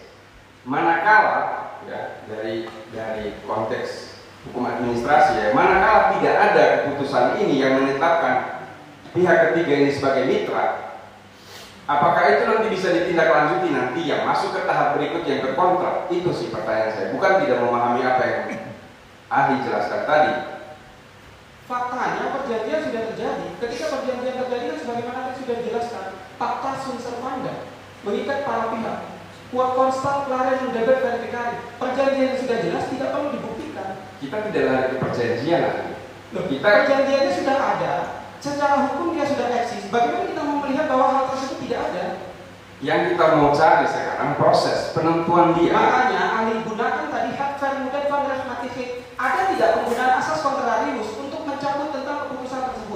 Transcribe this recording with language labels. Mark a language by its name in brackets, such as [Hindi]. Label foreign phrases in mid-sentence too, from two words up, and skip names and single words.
[Indonesian] Manakala ya dari konteks hukum administrasi ya, manakala tidak ada keputusan ini yang menetapkan pihak ketiga ini sebagai mitra, apakah itu nanti bisa ditindaklanjuti nanti yang masuk ke tahap berikut yang ke kontrak? Itu sih pertanyaan saya, bukan tidak memahami apa yang ahli jelaskan tadi. Faktanya perjanjian sudah terjadi. Ketika perjanjian terjadi kan sebagaimana yang sudah dijelaskan, [Latin] fakta sunt servanda [Indonesian] mengikat para pihak. [Latin] Quod constat clare non debet verificare. [Indonesian] Perjanjian yang sudah jelas tidak perlu dibuktikan. Kita tidak lari ke perjanjian lagi. Perjanjiannya sudah ada. Secara hukum dia sudah eksis. Bagaimana kita mau melihat bahwa hal tersebut tidak ada? Yang kita mau cari sekarang proses penentuan dia. Makanya ahli gunakan tadi hak kemudian van ada tidak penggunaan asas kontrarius untuk mencabut tentang keputusan tersebut?